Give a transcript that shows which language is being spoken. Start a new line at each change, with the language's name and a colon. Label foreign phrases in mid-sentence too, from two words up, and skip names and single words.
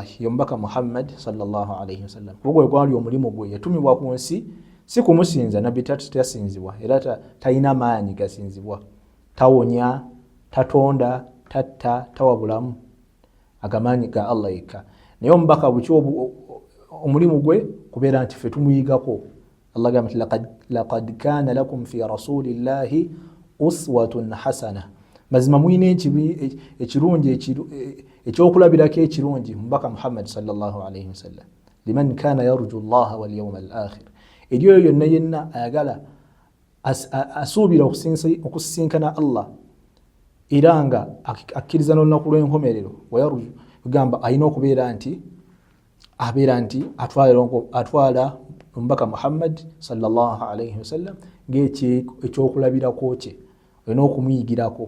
Ganda: Ye omubaka
Arabic: محمد صلى الله عليه وسلم.
Ganda: Ogwo gwali omulimu gwe, yatumibwa ku nsi si kumusinza. Nabbi tasinzibwa era talina maanyi gasinzibwa, tawonya, tatonda, tatta, tawa bulamu, agamaanyi ga Allah yekka. Naye omubaka bweki omulimu gwe kubeera nti ffe tumuyigako. Allah gamba nti
Arabic: لقد كان لكم في رسول الله أسوة حسنة,
Ganda: mazima mwine ekirungi ekyokulabirako ekirungi mubaka
Arabic: محمد صلى الله عليه وسلم. لمن كان يرجو الله واليوم الآخر,
Ganda: eri oyo yonna yenna ayagala asuubira okusisinkana Allah era nga akkiriza n'olunaku lw'enkomerero. Wayarju kugamba alina okubeera nti atwala omubaka
Arabic: محمد صلى الله عليه وسلم
Ganda: ng'ekyokulabirako kye, olina okumuyigirako.